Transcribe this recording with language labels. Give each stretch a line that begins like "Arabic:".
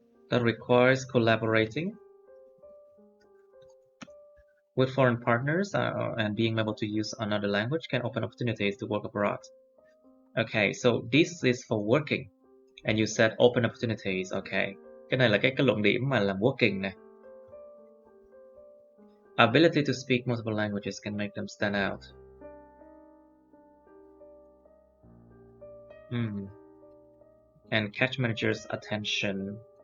English: That requires collaborating with foreign partners and being able to use another language can open opportunities to work abroad. Okay, so this is for working. And you said open opportunities. Okay.
Vietnamese: Cái này là cái luận điểm mà làm working này.
English: Ability to speak multiple languages can make them stand out. And catch managers' attention.